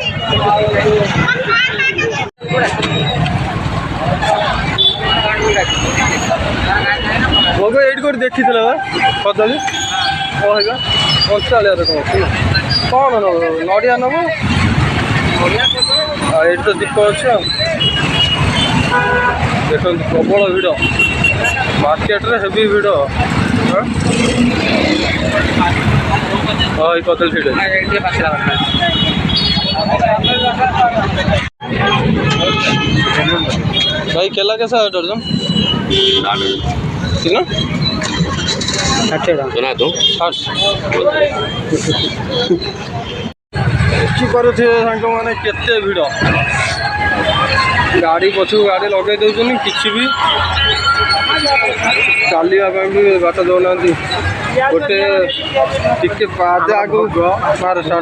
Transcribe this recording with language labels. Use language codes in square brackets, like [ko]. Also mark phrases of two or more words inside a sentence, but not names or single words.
[or] ଭୋଗ ଏଇଠି କୋଉଠି ଦେଖିଥିଲେ ବା କଦଳୀ କହିବା 45 କ'ଣ ନେବ? ନଡ଼ିଆ ନେବ? ଏଇଠି ତ ଦୀପ ଅଛି ଆଉ। ଦେଖନ୍ତୁ ପ୍ରବଳ ଭିଡ଼ ମାର୍କେଟରେ, ହେଭି ଭିଡ଼। ହଁ ଏଇ କଦଳୀ ସେଇଟା [hi] भाई केला कैसा है दर्जन? कितना? 60 सुना दूँ 60 [or] କରୁଥିବେ ସାଙ୍ଗମାନେ, କେତେ ଭିଡ଼। ଗାଡ଼ି ପଛକୁ ଗାଡ଼ି ଲଗାଇ ଦେଉଛନ୍ତି, କିଛି ବି ଚାଲିବା ପାଇଁ ବି ବାଟ ଦେଉନାହାନ୍ତି। ଗୋଟେ ଟିକେ ପାଦ ଆଗକୁ ମାର ଷ୍ଟାର୍ଟ।